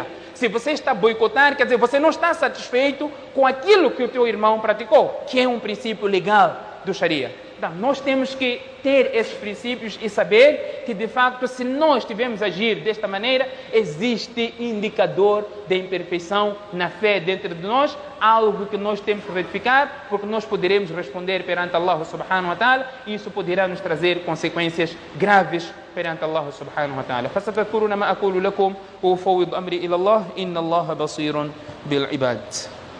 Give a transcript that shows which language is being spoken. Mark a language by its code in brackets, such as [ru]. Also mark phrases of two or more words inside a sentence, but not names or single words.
[pt] Se você está a boicotar, quer dizer, você não está satisfeito com aquilo que o teu irmão praticou, que é um princípio legal do Sharia. Então, nós temos que ter esses princípios e saber que, de facto, se nós tivermos a agir desta maneira, existe indicador de imperfeição na fé dentro de nós, algo que nós temos que retificar, porque nós poderemos responder perante Allah [ar] سبحانه وتعالى [pt] e isso poderá nos trazer consequências graves perante Allah [ar] سبحانه وتعالى. فَسَتَذْكُرُونَ مَا أَقُولُ لَكُمْ وَأُفَوِّضُ أَمْرِي إِلَى اللَّهِ إِنَّ اللَّهَ بَصِيرٌ بِالْعِبَادِ.